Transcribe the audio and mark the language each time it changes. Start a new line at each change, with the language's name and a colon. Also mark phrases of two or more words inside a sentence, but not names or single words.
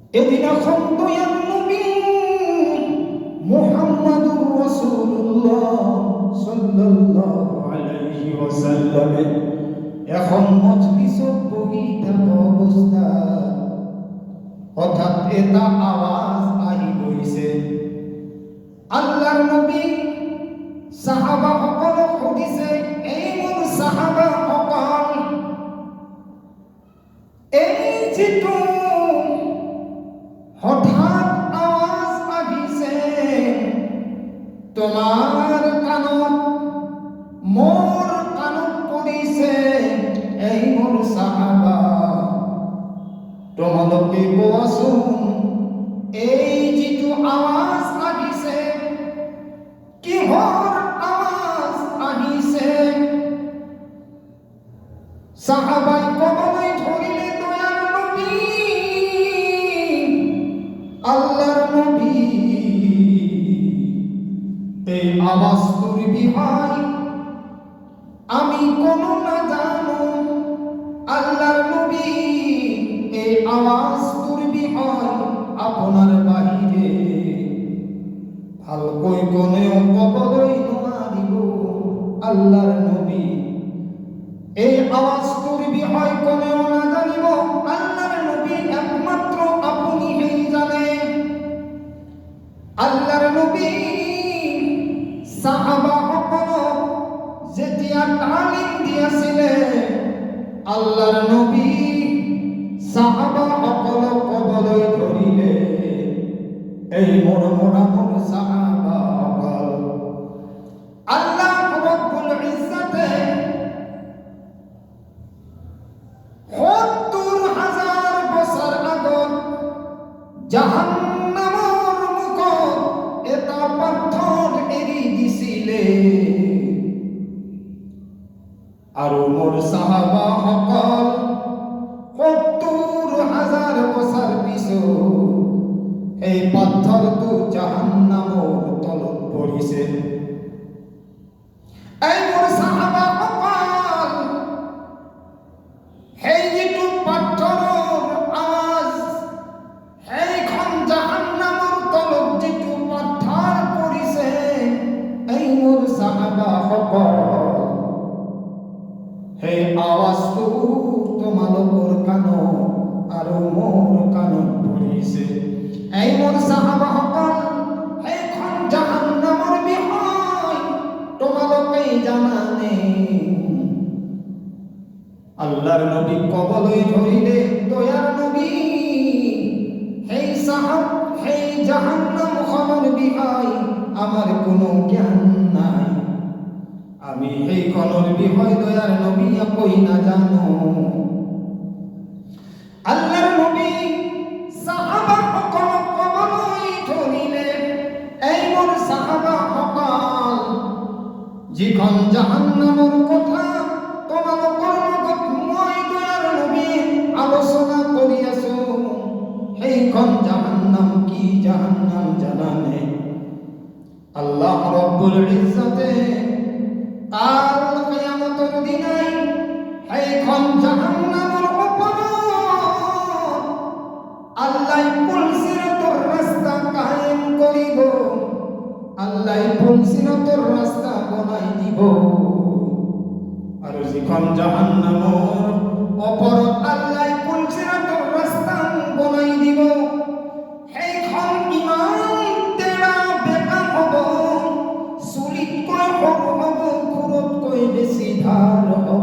Assamese: এদিন এখন দয়াল নবী
Arabic: محمد رسول الله صلى الله عليه وسلم
Assamese: এখন মজলিসত বহি থাকা অবস্থা হঠাৎ এটা আওয়াজ আহি গৈছে। আল্লাহর নবী সাহাবা সকলক সুধিছে, এই মোৰ সাহাবা সকল, এই যিটো হঠাৎ আওয়াজ আহিছে তোমার কাণত মোর কাণত পৰিছে, এই মোৰ সাহাবা তোমালোকে কোৱাচোন এই যিটো আওয়াজ আহিছে কিহৰ আওয়াজ আহিছে? সাহাবাই কবলৈ ধৰিলে, দয়াল নবী, আল্লাহর নবী, এই আওয়াজটোৰ বিষয় আমি কোনো না জানো। আল্লাহর নবী, এই আওয়াজটোৰ বিষয় আপোনাৰ বাহিৰে ভালকৈ কোনেও ক'বলৈ নোৱাৰিব। আল্লাহর নবী, এই আওয়াজটোৰ বিষয় কোনেও নাজানিব। আল্লাহর নবী একমাত্র আপুনিই জানে। আল্লাহর নবী সাহাবা সকলক যেতিয়া তালিম দিয়াছিলে, আল্লাহর নবী সাহাবা সকলক ক'বলৈ ধৰিলে, এই মোৰ সাহাবা সকল,
Arabic: الله رب العزة
Assamese: ৭০,০০০ বছর আগত জাহান্নামৰ মুখত এটা পাথৰ এৰি দিছিলে, আৰু মোৰ সাহাবা সকল ৭০,০০০ বছর পিছত এই পাথৰটো জাহান্নামৰ তলত পৰিছে। এই মোৰ সাহাবা সকল, সেই যিটো পাথৰৰ আৱাজ, সেইখন জাহান্নামৰ তলত যিটো পাথৰ পৰিছে, এই মোৰ সাহাবা সকল, সেই আৱাজটো তোমালোকৰ কাণত আৰু মোৰ কাণত পৰিছে। এই মোৰ সাহাবা সকল, সেইখন জাহান্নামৰ বিষয় তোমালোকে জানানে? আল্লাহর নবী কবলৈ ধৰিলে, দয়াল নবী, সেই জাহান্নামখনৰ বিষয় আমার কোনো জ্ঞান নাই। আমি সেইখনৰ বিষয় দয়াল নবী একোই নাজানো। আল্লাহর নবী সাহাবা সকলক ক'বলৈ ধৰিলে, এই মোৰ সাহাবা সকল, যিখন জাহান্নামৰ কথা তোমালোকৰ লগত মই দয়াল নবী আলোচনা কৰি আছো, সেইখন জাহান্নাম কি জাহান্নাম জানানে?
Arabic: الله رب العزة
Assamese: কাল কিয়ামতৰ দিনাই সেইখন জাহান্নামৰ ওপৰত আল্লাহ পুলসিরাতৰ রাস্তা কায়েম কৰিব। আল্লাহ পুলসিরাতৰ রাস্তা বনাই দিব, আৰু যিখন জাহান্নামৰ ওপৰত আল্লাহ পুলসিরাতৰ ৰাস্তা বনাই দিব, সেইখন ইমান তেৰা বেকা হ'ব, চুলিতকৈ সৰু হ'ব, খুৰতকৈ বেছি ধাৰ হ'ব।